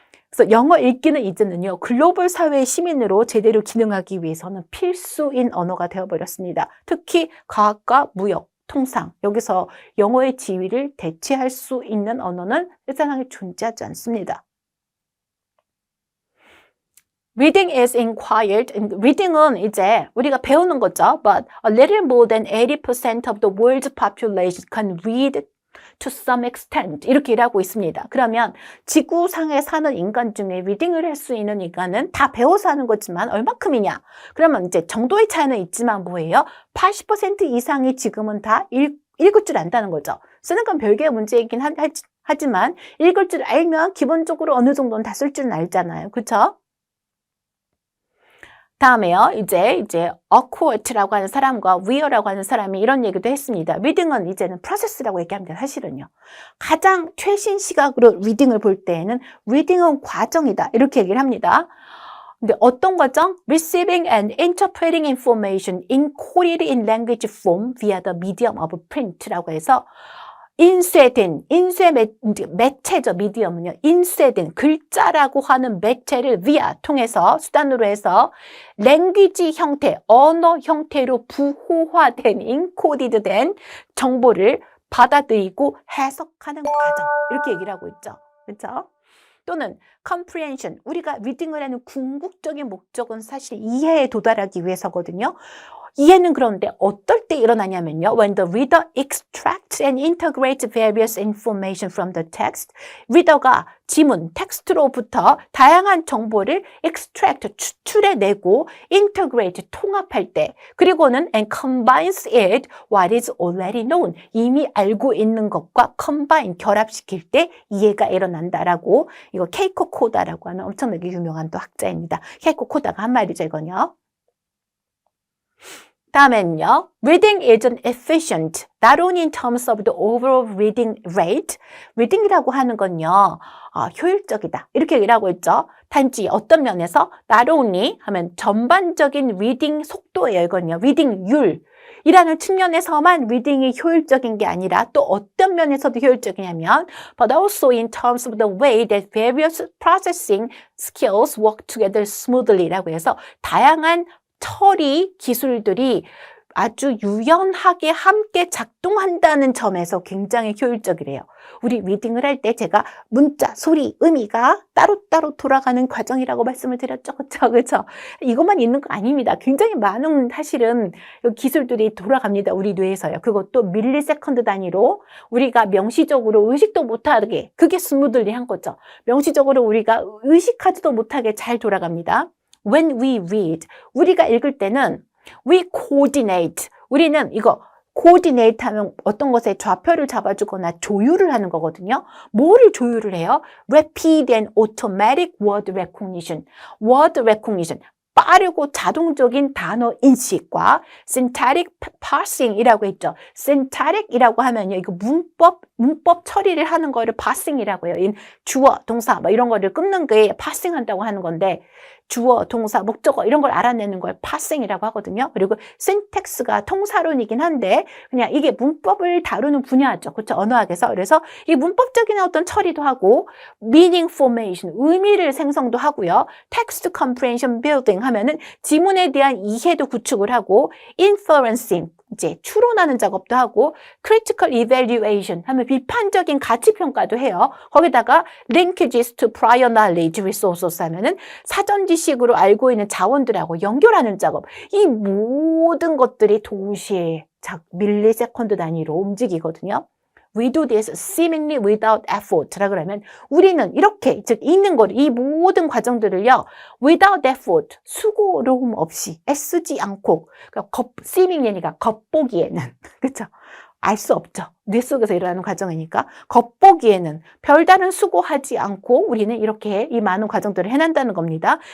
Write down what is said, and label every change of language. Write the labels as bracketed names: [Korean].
[Korean] 그래서 영어 읽기는 이제는요. 글로벌 사회의 시민으로 제대로 기능하기 위해서는 필수인 언어가 되어버렸습니다. 특히 과학과 무역, 통상 여기서 영어의 지위를 대체할 수 있는 언어는 세상에 존재하지 않습니다. [English] Reading is required. [Korean] Reading은 이제 우리가 배우는 거죠. [English] But a little more than 80% of the world's population can read to some extent [Korean] 이렇게 일하고 있습니다. 그러면 지구상에 사는 인간 중에 리딩을 할 수 있는 인간은 다 배워서 하는 거지만 얼마큼이냐? 그러면 이제 정도의 차이는 있지만 뭐예요? 80% 이상이 지금은 다 읽을 줄 안다는 거죠. 쓰는 건 별개의 문제이긴 하지만 읽을 줄 알면 기본적으로 어느 정도는 다 쓸 줄은 알잖아요. 그렇죠? 다음에요. 이제 awkward라고 하는 사람과 weir라고 하는 사람이 이런 얘기도 했습니다. 리딩은 이제는 프로세스라고 얘기합니다. 사실은요. 가장 최신 시각으로 리딩을 볼 때에는 리딩은 과정이다. 이렇게 얘기를 합니다. 근데 어떤 과정? [English] Receiving and interpreting information encoded in language form via the medium of print [Korean] 라고 해서 인쇄된, 매체죠, 미디엄은요. 인쇄된 글자라고 하는 매체를 via, 통해서, 수단으로 해서 랭귀지 형태, 언어 형태로 부호화된, 인코디드 된 정보를 받아들이고 해석하는 과정. 이렇게 얘기를 하고 있죠. 그렇죠? 또는 comprehension, 우리가 리딩을 하는 궁극적인 목적은 사실 이해에 도달하기 위해서거든요. 이해는 그런데 어떨 때 일어나냐면요. [English] When the reader extracts and integrates various information from the text, [Korean] 리더가 지문, 텍스트로부터 다양한 정보를 extract, 추출해내고 integrate, 통합할 때, 그리고는 [English] and combines it what is already known, [Korean] 이미 알고 있는 것과 combine, 결합시킬 때 이해가 일어난다라고, 이거 케이코 코다라고 하는 엄청나게 유명한 또 학자입니다. 케이코 코다가 한 말이죠, 이건요. 다음엔요. [English] Reading isn't efficient, not only in terms of the overall reading rate. [Korean] 리딩이라고 하는 건요. 효율적이다. 이렇게 얘기를 하고 있죠. 단지 어떤 면에서 not only 하면 전반적인 리딩 속도예요. 이건요. 리딩률. 이라는 측면에서만 리딩이 효율적인 게 아니라 또 어떤 면에서도 효율적이냐면 [English] but also in terms of the way that various processing skills work together smoothly [Korean] 라고 해서 다양한 처리 기술들이 아주 유연하게 함께 작동한다는 점에서 굉장히 효율적이래요. 우리 리딩을 할 때 제가 문자, 소리, 의미가 따로따로 돌아가는 과정이라고 말씀을 드렸죠. 그렇죠? 이것만 있는 거 아닙니다. 굉장히 많은 사실은 기술들이 돌아갑니다. 우리 뇌에서요. 그것도 밀리세컨드 단위로 우리가 명시적으로 의식도 못하게, 그게 스무들리한 거죠. 명시적으로 우리가 의식하지도 못하게 잘 돌아갑니다. [English] When we read, [Korean] 우리가 읽을 때는 we coordinate, 우리는 이거 coordinate 하면 어떤 것에 좌표를 잡아주거나 조율을 하는 거거든요. 뭐를 조율을 해요? [English] Rapid and automatic word recognition, word recognition, [Korean] 빠르고 자동적인 단어 인식과 [English] syntactic parsing이라고 했죠. [Korean] syntactic이라고 하면요, 이거 문법 처리를 하는 거를 parsing이라고 해요. 주어, 동사 뭐 이런 거를 끊는 게 parsing한다고 하는 건데, 주어, 동사, 목적어 이런 걸 알아내는 걸 parsing이라고 하거든요. 그리고 syntax가 통사론이긴 한데 그냥 이게 문법을 다루는 분야죠. 그렇죠? 언어학에서. 그래서 이 문법적인 어떤 처리도 하고 meaning formation, 의미를 생성도 하고요. text comprehension building 하면은 지문에 대한 이해도 구축을 하고 inferencing, 이제 추론하는 작업도 하고 critical evaluation 하면 비판적인 가치 평가도 해요. 거기다가 [English] linkages to prior knowledge resources [Korean] 하면은 사전 지식으로 알고 있는 자원들하고 연결하는 작업. 이 모든 것들이 동시에 밀리세컨드 단위로 움직이거든요. [English] We do this seemingly without effort. [Korean] 라 그러면 우리는 이렇게, 즉 읽는 것, 이 모든 과정들을요, [English] without effort, [Korean] 수고로움 없이, 애쓰지 않고, 그러니까 seemingly니까 겉보기에는, 그렇죠? 알 수 없죠. 뇌 속에서 일어나는 과정이니까 겉보기에는 별다른 수고하지 않고 우리는 이렇게 이 많은 과정들을 해낸다는 겁니다.